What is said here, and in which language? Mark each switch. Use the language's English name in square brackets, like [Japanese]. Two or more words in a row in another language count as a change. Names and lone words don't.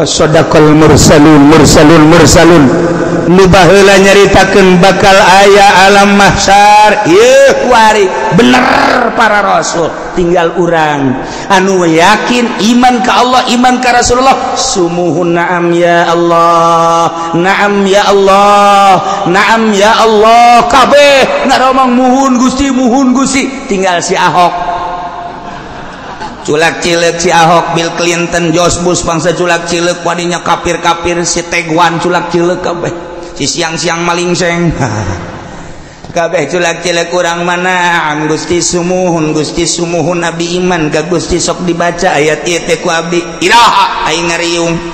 [Arabic] صدق المرسلون [Sundanese] nu baheula nyaritakeun bakal aya alam mahsyar ieu kuari bener para rasul tinggal urang anu yakin iman ka Allah iman ka Rasulullah sumuhun [Arabic] نعم يا الله نعم يا الله نعم يا الله kabeh [Sundanese] ngaromong muhun Gusti tinggal si Ahok culak cileuk si Ahok Bill Clinton George Bush bangsa culak cileuk wadinya kafir si Tegwan culak cileuk kabeh si siang-siang malingseng kabeh culak cileuk urang mana Gusti sumuhun Nabi iman ka Gusti sok dibaca ayat ieu teh ku abdi iraha aing ngariung